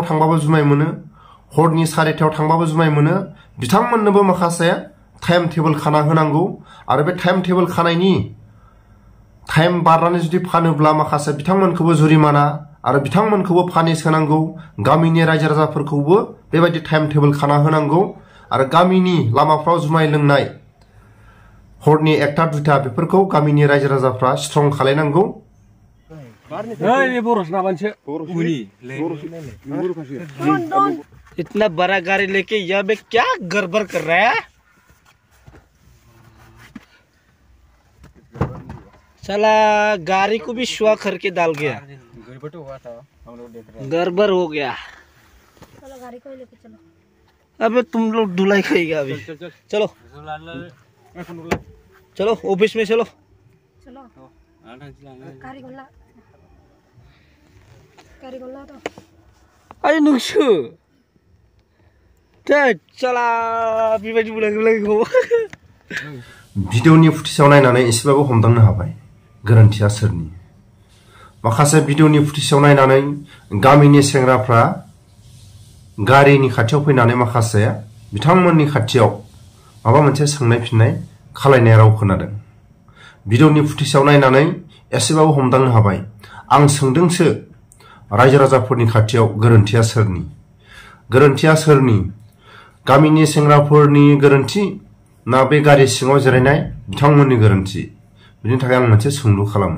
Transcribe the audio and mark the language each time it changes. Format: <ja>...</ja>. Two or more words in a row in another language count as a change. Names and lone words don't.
<brx>थांबाबो जुमाय मोनो हरनि 1:30 थांबाबो जुमाय मोनो बिथांमोननोबो माखासे</brx> <en>time table</en> <brx>खाना होनांगौ आरो बे</brx> <en>time table</en> <brx>खानायनि टाइम बारनानै जुदि फानोब्ला माखासे बिथांमोनखौबो जुरिमाना आरो बिथांमोनखौबो फानिस होनांगौ गामिनि रायजो राजाफोरखौबो बेबायदि</brx> <en>time table</en> <brx>खाना होनांगौ आरो गामिनि लामाफ्राव जुमाय लोंनाय हरनि 1टा 2टा बेफोरखौ गामिनि रायजो राजाफ्रा स्ट्रं खालायनांगौ</brx> <hi>इतना बड़ा गाड़ी लेके यहाँ पे क्या गड़बड़ कर रहा है साला गाड़ी को भी शुआ करके डाल गया गड़बड़ हो गया चलो गाड़ी को लेके चलो अबे तुम लोग धुलाई खाएगा अभी चलो चलो ऑफिस में चलो चलो गाड़ी गोला तो</hi> <brx>अरे नोंसो चला बेबायदि बुलायगौ भिडिअनि फुटेजाव नायनानै एसेबाबो हमदांनो हाबाय गोरोन्थिया सोरनि माखासे भिडिअनि फुटेजाव नायनानै गामिनि सेंग्राफ्रा गारिनि खाथियाव फैनानै माखासे बिथांमोननि खाथियाव माबा मोनसे सोंनाय फिननाय खालायनाय राव खोनादों भिडिअनि फुटेजाव नायनानै एसेबाबो हमदांनो हाबाय आं सोंदोंसो रायजो राजाफोरनि खाथियाव गोरोन्थिया सोरनि गामिनि सेंग्राफोरनि गोरोन्थि ना बे गारि सिङाव जिरायनाय बिथांमोननि गोरोन्थि बिनि थाखाय आं मोनसे सोंलु खालामो</brx>